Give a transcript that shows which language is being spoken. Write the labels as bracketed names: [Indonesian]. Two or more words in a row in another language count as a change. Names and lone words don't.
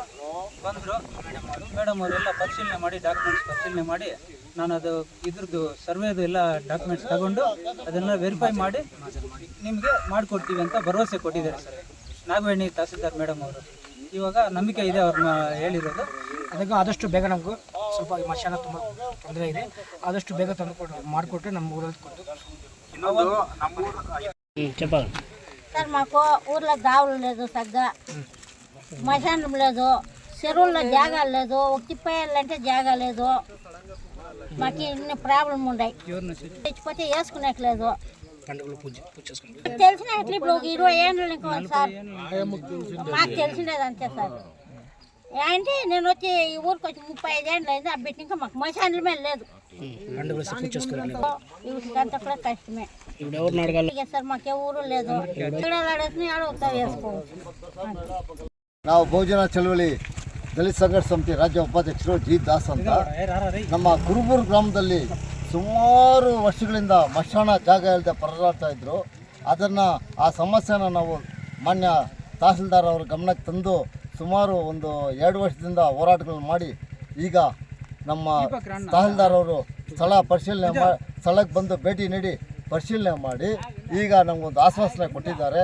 [Kannada] ಬಂದರು ಮೇಡಮ್ ಅವರೆಲ್ಲ ಪರಿಶೀಲನೆ ಮಾಡಿ ಡಾಕ್ಯುಮೆಂಟ್ಸ್ ಪರಿಶೀಲನೆ ಮಾಡಿ ನಾನು ಅದು ಇದ್ರದ್ದು ಸರ್ವೇದು ಎಲ್ಲ ಡಾಕ್ಯುಮೆಂಟ್ಸ್ ತಗೊಂಡು ಅದನ್ನೆಲ್ಲ ವೆರಿಫೈ ಮಾಡಿ ನಿಮಗೆ ಮಾಡಿಕೊಡ್ತೀವಿ ಅಂತ ಭರವಸೆ ಕೊಟ್ಟಿದ್ದಾರೆ ಸರ್ ನಾಗವೇಣಿ ತಹಸೀಲ್ದಾರ್ ಮೇಡಮ್ ಅವರು. ಇವಾಗ ನಂಬಿಕೆ ಇದೆ ಅವ್ರನ್ನ ಹೇಳಿರೋದು. ಅದಕ್ಕೆ ಆದಷ್ಟು ಬೇಗ ನಮಗೂ ಸ್ವಲ್ಪ ಮಶಾನ ತುಂಬ ತೊಂದರೆ ಇದೆ, ಆದಷ್ಟು ಬೇಗ ತಂದುಕೊಂಡು ಮಾಡಿಕೊಟ್ರೆ ನಮ್ಮ ಊರಲ್ಲಿ ಕೊಟ್ಟು [Telugu] సార్ మాకు ఊర్లో దావులు లేదు, సగ్గా మశానం లేదు, చెరువుల్లో జాగా లేదు, ఒక తిప్పేయాలంటే జాగా లేదు. మాకు ఇన్ని ప్రాబ్లం ఉన్నాయి. తెచ్చిపోతే వేసుకునేట్లేదు. తెలిసిన ఇప్పుడు 20 ఏళ్ళు సార్ మాకు తెలిసినది అంతే సార్. అంటే నేను వచ్చి ఈ ఊరికి వచ్చి 35 ఏళ్ళు అయింది. అబ్బిట్టి ఇంకా మాకు మశాన్ల మీద లేదు. అంత కూడా కష్టమే సార్. మాకే ఊరు లేదు. [Kannada] ನಾವು ಬಹುಜನ ಚಳವಳಿ ದಲಿತ ಸಂಘರ್ಷ ಸಮಿತಿ ರಾಜ್ಯ ಉಪಾಧ್ಯಕ್ಷರು ಜಿ ದಾಸ್ ಅಂತ. ನಮ್ಮ ಕುರುಬೂರು ಗ್ರಾಮದಲ್ಲಿ ಸುಮಾರು ವರ್ಷಗಳಿಂದ ಮಶಾನ ಜಾಗ ಇಲ್ಲದೆ ಪರದಾಡ್ತಾ ಇದ್ರು. ಅದನ್ನು ಆ ಸಮಸ್ಯೆನ ನಾವು ಮಾನ್ಯ ತಹಸೀಲ್ದಾರ್ ಅವರ ಗಮನಕ್ಕೆ ತಂದು ಸುಮಾರು ಒಂದು 2 ವರ್ಷದಿಂದ ಹೋರಾಟಗಳನ್ನು ಮಾಡಿ ಈಗ ನಮ್ಮ ತಹಸೀಲ್ದಾರ್ ಅವರು ಸ್ಥಳಕ್ಕೆ ಬಂದು ಭೇಟಿ ನೀಡಿ ಪರಿಶೀಲನೆ ಮಾಡಿ ಈಗ ನಮಗೊಂದು ಆಶ್ವಾಸನೆ ಕೊಟ್ಟಿದ್ದಾರೆ.